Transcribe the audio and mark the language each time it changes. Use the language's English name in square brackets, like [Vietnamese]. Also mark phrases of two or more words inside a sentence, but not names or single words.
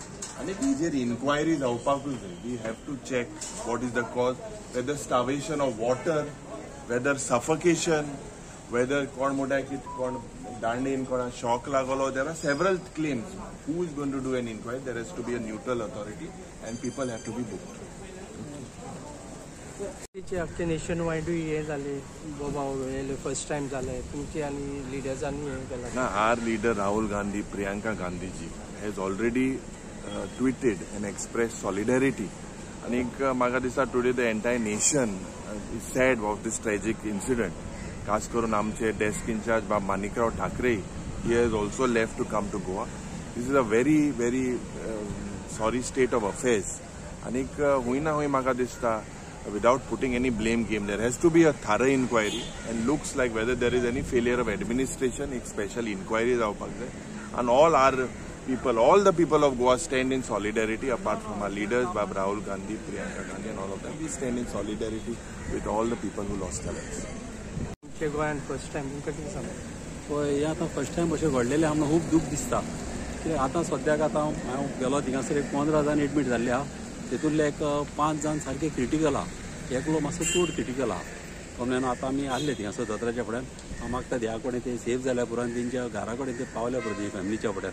[English] And if these inquiries are we have to check what is the cause, whether starvation of water, whether suffocation, whether shock lagalo. There are several claims. Who is going to do an inquiry? There has to be a neutral authority and people have to be booked. [Marathi] आपले [English] nation wide [Marathi] हे झाले बाबा [English] first time [Marathi] झाले तुमचे आणि लीडर्सांनी हे केलं ना. [English] Our leader Rahul Gandhi, Priyanka Gandhi ji has already tweeted and expressed solidarity. And [Konkani] म्हाका दिसता [English] today the entire nation is sad of this tragic incident. [Konkani] खास करून आमचे [English] desk in charge Bab Manikarav Thakre, he has also left to come to Goa. This is a very, very sorry state of affairs. And [Konkani] हुई ना हुई म्हाका दिसता [English] without putting any blame game, there has to be a thorough inquiry and looks like whether there is any failure of administration, a special inquiry is out there. And all our people, all the people of Goa stand in solidarity apart from our leaders, Bab Rahul Gandhi, Priyanka Gandhi and all of them. We stand in solidarity with all the people who lost their lives. [Konkani] गोंयांत [English] first time [Konkani] तुमकां कितें सांगू? पळय हें आतां [English] first time [Konkani] अशें घडलेलें आमकां खूब दूख दिसता. कित्याक आतां सद्याक हांव गेलो थिंगासर एक 15 जाण एडमीट जाल्ले आहा. तेतूंतले एक 5 जाण सारके क्रिटिकल आहा. एकलो मातसो चड क्रिटिकल आहा. कमल्यान आतां आमी आसले थिंगासर दोतोराच्या फुड्यान. हांव मागता देवा कडेन ते सेफ जाल्या पुरान तेंच्या घरा कडेन ते पावल्या पुरो तेंच्या फॅमिलीच्या फुड्यान.